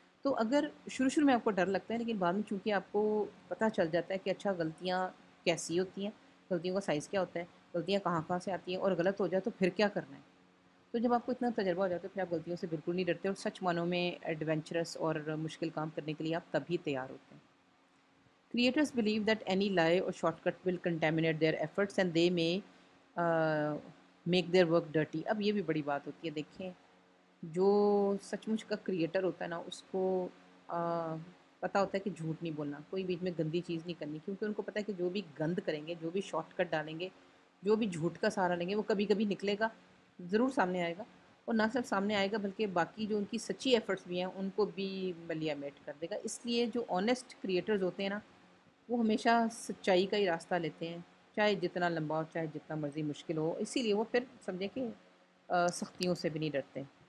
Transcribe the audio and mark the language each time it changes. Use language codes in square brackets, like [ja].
[ur] تو اگر شروع میں آپ کو ڈر لگتا ہے، لیکن بعد میں چونکہ آپ کو پتہ چل جاتا ہے کہ اچھا غلطیاں کیسی ہوتی ہیں، غلطیوں کا سائز کیا ہوتا ہے، غلطیاں کہاں کہاں سے آتی ہیں، اور غلط ہو جائے تو پھر کیا کرنا ہے. تو جب آپ کو اتنا تجربہ ہو جاتا ہے پھر آپ غلطیوں سے بالکل نہیں ڈرتے، اور سچ معنوں میں ایڈونچرس اور مشکل کام کرنے کے لیے آپ تب ہی تیار ہوتے ہیں. [en] Creators believe that any lie or shortcut will contaminate their efforts and they may make their work dirty. [ur] اب یہ بھی بڑی بات ہوتی ہے. دیکھیں جو سچ مچ کا کریٹر ہوتا ہے نا، اس کو پتہ ہوتا ہے کہ جھوٹ نہیں بولنا، کوئی بیچ میں گندی چیز نہیں کرنی، کیونکہ ان کو پتہ ہے کہ جو بھی گند کریں گے، جو بھی شارٹ کٹ ڈالیں گے، جو بھی جھوٹ کا سہارا لیں گے، وہ کبھی کبھی نکلے گا، ضرور سامنے آئے گا، اور نہ صرف سامنے آئے گا بلکہ باقی جو ان کی سچی ایفرٹس بھی ہیں ان کو بھی ملیا میٹ کر دے گا۔ اس لیے جو آنیسٹ کریٹرز ہوتے ہیں نا، وہ ہمیشہ سچائی کا ہی راستہ لیتے ہیں، چاہے جتنا لمبا ہو، چاہے جتنا مرضی مشکل ہو، اسی لیے وہ پھر سمجھیں کہ سختیوں سے بھی نہیں ڈرتے۔